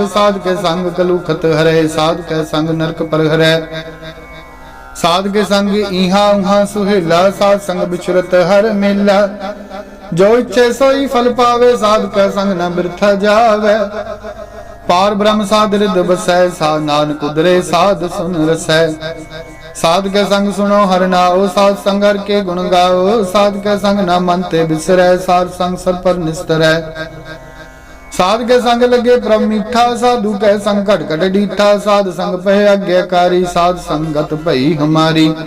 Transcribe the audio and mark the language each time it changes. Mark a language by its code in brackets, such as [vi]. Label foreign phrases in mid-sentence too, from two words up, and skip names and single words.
[pa] ਸਾਧ ਕੇ ਸੰਗ ਕਲੁਖਤ ਹਰੇ, ਸਾਧ ਕੇ ਸੰਗ ਨਰਕ ਪਰ ਹਰੇ। ਸਾਧ ਕੇ ਸੰਗ ਇਹਾ ਉਹਾ ਸੁਹੇਲਾ, ਸਾਧ ਸੰਗ ਬਿਛੁਰਤ ਹਰ ਮੇਲਾ। ਜੋ ਇੱਛੇ ਸੋਈ ਫਲ ਪਾਵੇ, ਸਾਧ ਕੇ ਸੰਗ ਨ ਬਿਰਥਾ ਜਾਵੇ। ਪਾਰ ਬ੍ਰਹਮ ਸਾਧ ਰਿਦ ਬਸੈ, ਸਾ ਨਾਨਕ ਉਦਰੇ ਸਾਧ ਸੁਨ ਰਸੈ। ਸਾਧ ਕੇ ਸੰਗ ਸੁਨੋ ਹਰ ਨਾਓ, ਸਾਧ ਸੰਗ ਹਰ ਕੇ ਗੁਣ ਗਾਓ। ਸਾਧ ਕੇ ਸੰਗ ਨ ਮਨ ਤੇ ਬਿਸਰੈ, ਸਾਧ ਸੰਗ ਸਰ ਪਰ ਨਿਸਤਰੈ। ਸਾਧ ਕੇ ਸੰਗ ਲਗੇ ਪ੍ਰਭ ਮੀਠਾ, ਸਾਧੁ ਕੇ ਸੰਗ ਘਟ ਘਟ ਡੀਠਾ। ਸਾਧ ਸੰਗ ਪਹੇ ਆਗਿਆਕਾਰੀ, ਸਾਧ ਸੰਗਤ ਭਈ ਹਮਾਰੀ।